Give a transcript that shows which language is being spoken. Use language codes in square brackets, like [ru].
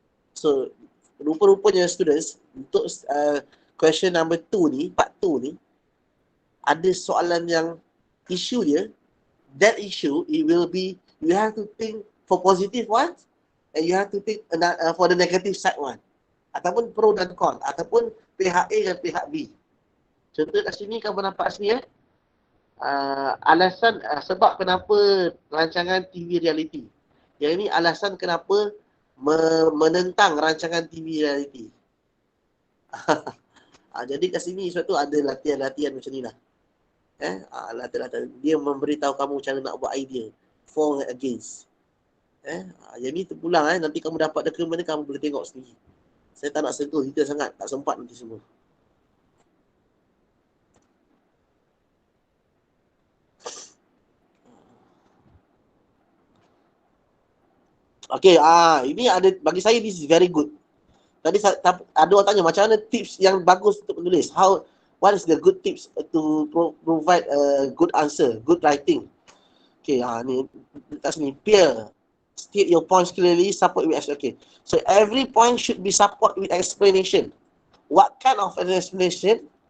[en] So, [ms] rupa-rupanya students, untuk question number 2 ni, part 2 ni, ada soalan yang isu dia, [en] that issue, it will be, you have to think for positive one, and you have to think for the negative side one. [ms] Ataupun pro dan con, ataupun pihak A dan pihak B. Contoh kat sini kamu nampak sini alasan sebab kenapa rancangan TV reality. Yang ini alasan kenapa menentang rancangan TV reality. Jadi kat sini sebab tu ada latihan-latihan macam ni lah. Latihan-latihan. Dia memberitahu kamu cara nak buat idea. [en] For and against. [ms] Yang ni terpulang nanti kamu dapat dokumen ni kamu boleh tengok sendiri. Saya tak nak sentuh detail sangat, tak sempat nanti semua. Okay, ini ada, bagi saya [en] this is very good. [ms] Tadi ada orang tanya macam mana tips yang bagus untuk menulis. [en] What is the good tips to provide a good answer, good writing? Okay, ni kat sini. Peer. State your points clearly, support with explanation. Okay. So every point should be support with explanation. What kind of an explanation?